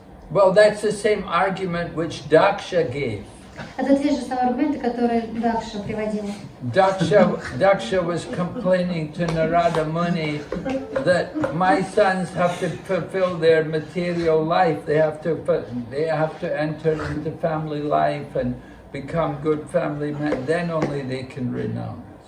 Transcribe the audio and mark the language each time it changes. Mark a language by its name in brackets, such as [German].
[English] Well, that's the same argument which Daksha gave. [Russian] Это те же самые аргументы, которые Дакша приводил. [English] Daksha was complaining to Narada Muni that my sons have to fulfill their material life. They have to enter into family life and become good family men. Then only they can renounce.